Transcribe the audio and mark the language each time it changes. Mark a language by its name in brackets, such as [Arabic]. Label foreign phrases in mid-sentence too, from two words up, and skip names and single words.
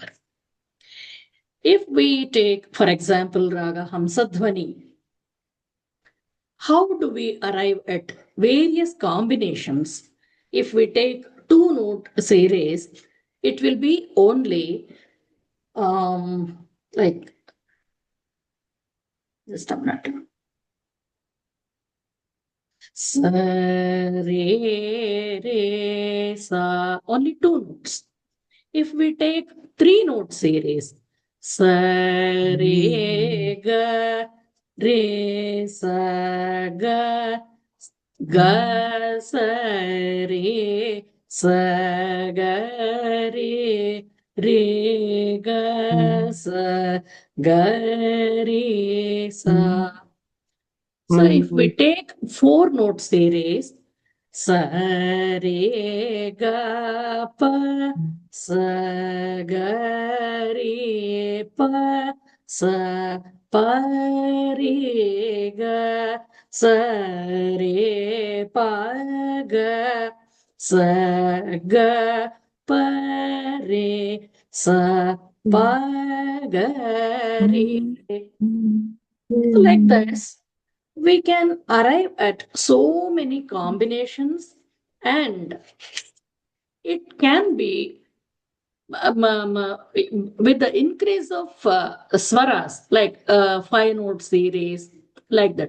[English] If we take, for example, Raga Hamsadhvani, how do we arrive at various combinations? If we take two note series, it will be only like, just a minute. Sa, re, re, sa, only two notes. If we take three note series, sa, re, ga, re, sa, ga, ga, sa, re, sa, ga, re, ga, sa, ga, re, sa. So if we take four note series, sa, re, ga, pa, sa, ga, re, pa, sa, pa, re, ga, sa, re, pa, ga, sa, ga, pa, re, sa, pa, ga, re. So like this, we can arrive at so many combinations, and it can be with the increase of swaras, like 5 note series, like that.